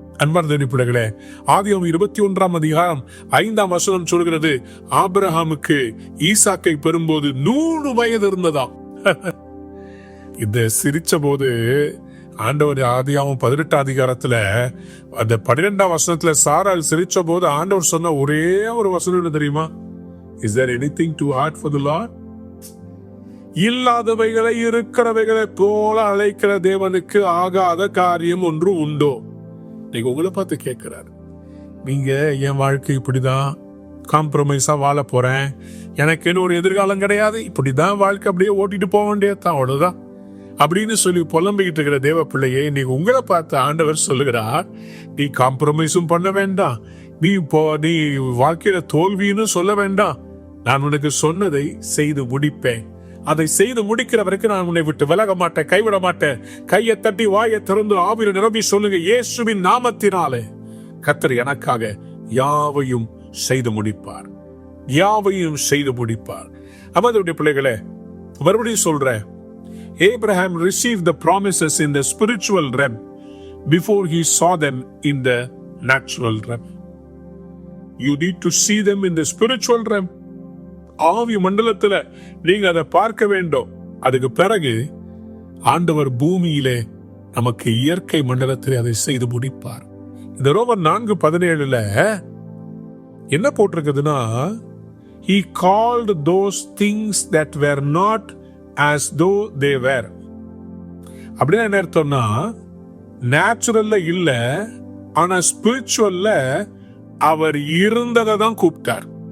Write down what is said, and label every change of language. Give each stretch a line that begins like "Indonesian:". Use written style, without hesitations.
Tamil: அன்பார்ந்த பிள்ளைகளே, ஆதியாகமம் 21ஆம் அதிகாரம் 5ஆம் வசனம் சொல்கிறது, ஆபிரகாமுக்கு ஈசாக்கை பெறும்போது 100 வயது இருந்ததாம். இந்த சிரிச்ச போது ஆண்டவர் ஆதியாகமம் 18ஆம் அதிகாரத்துல அந்த 12ஆம் வசனத்துல சாராள் சிரிச்ச போது ஆண்டவர் சொன்ன ஒரே ஒரு வசனம் தெரியுமா?
English: Is there anything too hard for the Lord?
Tamil: இல்லாதவைகளை இருக்கிறவைகளை போல அழைக்கிற தேவனுக்கு ஆகாத காரியம் ஒன்று உண்டோ? நீங்க உங்களை பார்த்து கேட்கிறாரு, நீங்க என் வாழ்க்கை இப்படிதான் காம்ப்ரமைஸா வாழ போறேன், எனக்கு என்ன ஒரு எதிர்காலம் கிடையாது, இப்படிதான் வாழ்க்கை அப்படியே ஓட்டிட்டு போக வேண்டியதான், அவ்வளவுதான் அப்படின்னு சொல்லி புலம்பிக்கிட்டு இருக்கிற தேவ பிள்ளையே, நீங்க உங்களை பார்த்து ஆண்டவர் சொல்லுகிறார், நீ காம்ப்ரமைஸும் பண்ண வேண்டாம், நீ வாழ்க்கையில தோல்வின்னு சொல்ல வேண்டாம், நான் உனக்கு சொன்னதை செய்து முடிப்பேன், அதை செய்து முடிக்கிற வரைக்கும் நான் உன்னை விட்டு விலக மாட்டேன், கைவிட மாட்டேன். கையை தட்டி வாயை திறந்து ஆவியில் நிரம்பி சொல்லுங்க, இயேசுவின் நாமத்தினாலே கர்த்தர் எனக்காக யாவையும் செய்து முடிப்பார், யாவையும் செய்து முடிப்பார். அமர்ந்தவருடைய பிள்ளைகளே, மறுபடியும் சொல்றேன்,
English: Abraham received the promises in the spiritual realm before he saw them in the natural realm. You need to see them in the spiritual realm.
Tamil: ஆவி மண்டலத்துல நீங்க அதை பார்க்க வேண்டும். அதுக்கு பிறகு ஆண்டவர் பூமியிலே நமக்கு இயற்கை மண்டலத்தில் அதை செய்து முடிப்பார். இந்த ரோமர் 4:17 என்ன போட்டிருக்குதுன்னா,
English: he called those things that were not as though they were.
Tamil: அப்படின்னா என்ன அர்த்தம்னா, நேச்சுரல்ல இல்ல, ஆனா ஸ்பிரிச்சுவல்ல அவர் இருந்ததை தான் கூப்பிட்டார்.